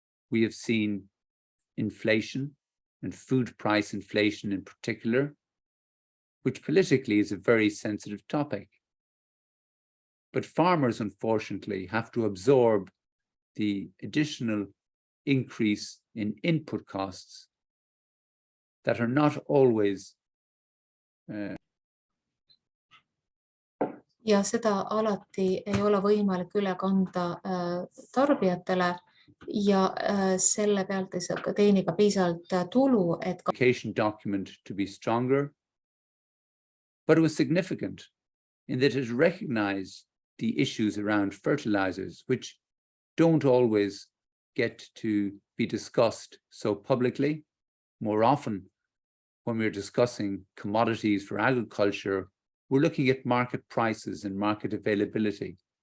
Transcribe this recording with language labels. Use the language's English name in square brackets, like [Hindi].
[English] We have seen inflation and food price inflation in particular, which politically is a very sensitive topic. But farmers, unfortunately, have to absorb the additional increase in input costs that are not always [Estonian] ja seda alati ei ole võimalik üle kanda tarbijatele ja selle pealt ei saa teeniga piisavalt tulu, et [English] document to be stronger, but it was significant in that it recognized the issues around fertilizers, which don't always get to be discussed so publicly. More often, when we're discussing commodities for agriculture, we're looking at market prices and market availability.